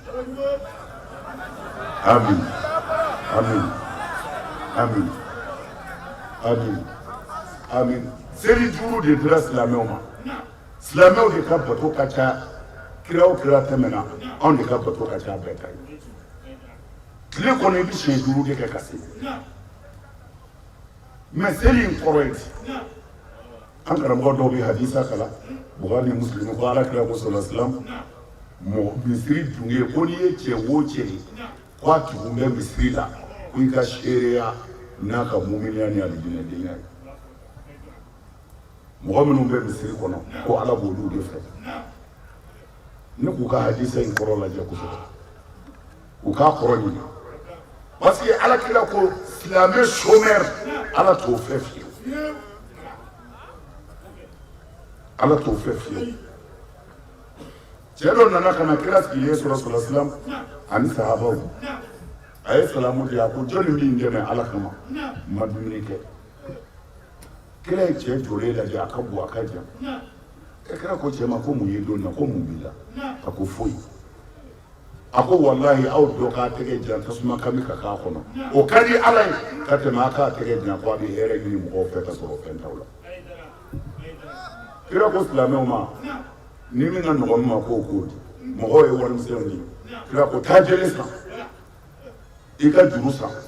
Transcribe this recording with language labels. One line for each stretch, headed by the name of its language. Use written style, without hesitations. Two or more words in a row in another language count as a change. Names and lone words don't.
Bambara: amin amin amin amin amin seli 5 de dira silamɛw ma silamɛw de ka bato ka ca kira o kira tɛmɛna anw de ka bato ka ca bɛɛ ta ye tile kɔnɔ i bɛ siɲɛ 5 de kɛ ka seli mais seli in kɔrɔ ye an karamɔgɔ dɔw bɛ hadisa kala Bukhari ni Muslim ko ala kira ko
Arabic: صلى الله عليه وسلم
Bambara: mɔgɔ misiri dun ye ko n'i ye cɛ o cɛ ye ko a tugun bɛ misiri la ko i ka seereya n'a ka muminiya ni alijinɛdenya ye mɔgɔ minnu bɛ misiri kɔnɔ ko ala b'olu de fɛ ne k'u ka hadisa in kɔrɔ lajɛ kosɛbɛ u k'a kɔrɔ ɲini
French: parce que
Bambara: ala kira ko silamɛ chômeur ala t'o fɛ fiyewu ala t'o fɛ fiyewu cɛ dɔ nana ka na kira sigilen sɔrɔ
Arabic: صلى الله عليه وسلم
Bambara: ani sahabaw a ye salamu di a ko jɔnni b'i dɛmɛ ala kama ma dumuni kɛ kira ye cɛ jɔlen lajɛ a ka bon a ka jan kira ko cɛ ma ko mun ye don na ko mun b'i la a ko foyi a ko wallahi aw dɔ k'a tɛgɛ jan tasuma kami ka k'a kɔnɔ o ka di ala ye ka tɛmɛ a k'a tɛgɛ jan ko a bɛ hɛrɛ ɲini mɔgɔw fɛ ka sɔrɔ fɛn t'aw la kira ko silamɛw ma ni min ka nɔgɔn ma k'o k'o di mɔgɔw ye warimisɛnw di kira ko taa jeli san i ka juru san